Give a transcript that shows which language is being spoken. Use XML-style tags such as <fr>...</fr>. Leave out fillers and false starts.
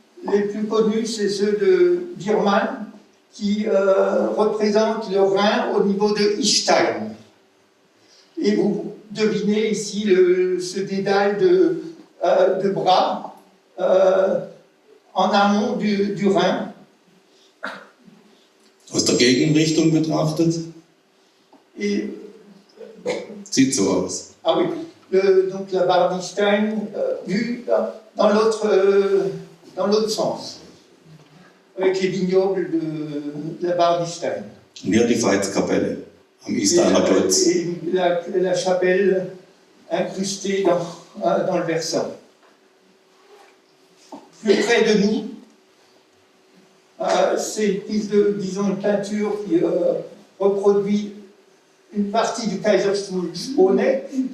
<fr>Les plus connus, c'est ceux de Biermann, qui représentent le Rhin au niveau de Istein. Et vous devinez ici ce dédale de bras en amont du Rhin.</fr> <de>Aus der Gegenrichtung betrachtet,</de> <fr>Et,</fr> <de>sieht so aus.</de> <fr>ah oui, donc la barre d'Istein vue dans l'autre sens, avec les vignobles de la barre d'Istein.</fr> <de>Und hier die Veitskapelle am Isteiner Klotz.</de> <fr>Et la chapelle incrustée dans le versant. Plus près de nous, c'est une peinture qui reproduit une partie du Kaiserstuhl Sponeck.</fr>